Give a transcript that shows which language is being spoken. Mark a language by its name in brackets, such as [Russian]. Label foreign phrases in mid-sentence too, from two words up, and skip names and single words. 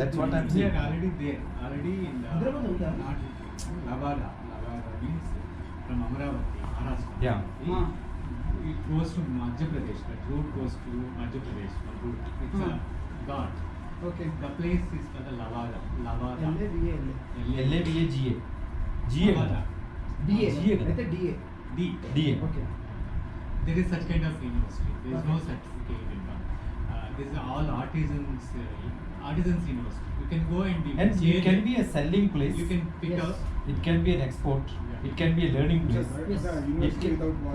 [English] That's what doing. I'm We saying. are already there, already in the [Telugu] Hyderabad unda? [English] not Lavada. Lavada means from Amravati, Maharashtra. Yeah. Huh. It goes to Madhya Pradesh. That route goes to Madhya Pradesh. One route. It's a ghat. Okay. The place is called the Lavada. Lavada. LAVA. LAVA GA. Lavada. DA. GA. [Telugu] అయితే DA. [English] DA. Okay. There is such kind of university. There is no certificate in that. This is all artisans university. You can go and be And it can be a selling place. You can pick Yes. up. It can be an export. Yeah. It can be a learning place. Yes. University without walls.